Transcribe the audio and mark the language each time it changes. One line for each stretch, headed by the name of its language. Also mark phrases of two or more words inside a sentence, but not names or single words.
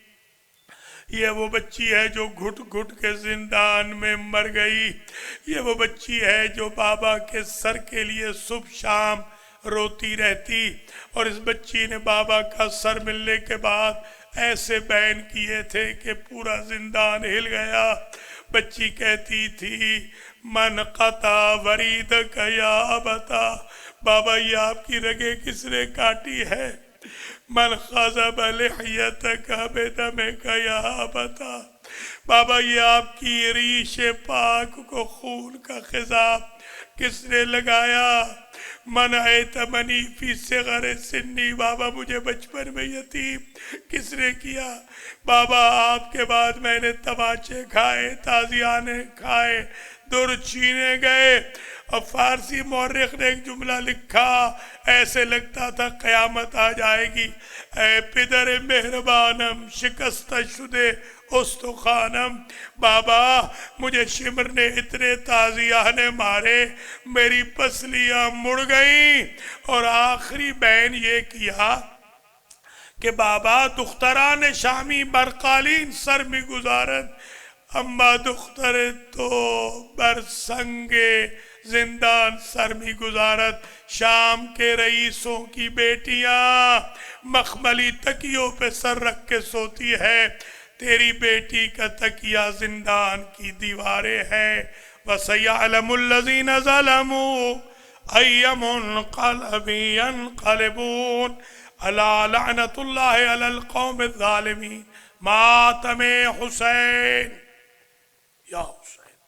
Urdu: یہ وہ بچی ہے جو گھٹ گھٹ کے زندان میں مر گئی، یہ وہ بچی ہے جو بابا کے سر کے لیے صبح شام روتی رہتی، اور اس بچی نے بابا کا سر ملنے کے بعد ایسے بین کیے تھے کہ پورا زندان ہل گیا۔ بچی کہتی تھی
Arabic: من قطع وریدک یا ابتا،
Urdu: بابا یہ آپ کی رگیں کس نے کاٹی ہے؟
Arabic: من خضب لحیتک بدمک یا ابتا،
Urdu: بابا یہ آپ کی ریش پاک کو خون کا خضاب کس نے لگایا؟
Arabic: من ایتمنی فی صغر سنی،
Urdu: بابا مجھے بچپن میں یتیم کس نے کیا؟ بابا آپ کے بعد میں نے تماچے کھائے، تازیانے کھائے، در چھینے گئے۔ اور فارسی مورخ نے ایک جملہ لکھا ایسے لگتا تھا قیامت آ جائے گی،
Persian: اے پدر مہربانم شکست شدے استخوانم،
Urdu: بابا مجھے شمر نے اتنے تازیانے مارے میری پسلیاں مڑ گئیں، اور آخری بین یہ کیا کہ بابا
Persian: دختران شامی برقالین سر می گزارن، اما دختر تو بر سنگ زندان سر می گزارت۔
Urdu: شام کے رئیسوں کی بیٹیاں مخملی تکیوں پہ سر رکھ کے سوتی ہے، تیری بیٹی کا تکیہ زندان کی دیواریں ہیں۔
Arabic: وَسَيَعْلَمُ الَّذِينَ ظَلَمُوا أَيَّ مُنْقَلَبٍ يَنْقَلِبُونَ أَلَا لَعْنَةُ اللَّهِ عَلَى الْقَوْمِ الظَّالِمِينَ۔
Urdu: ماتم حسین یا حسین۔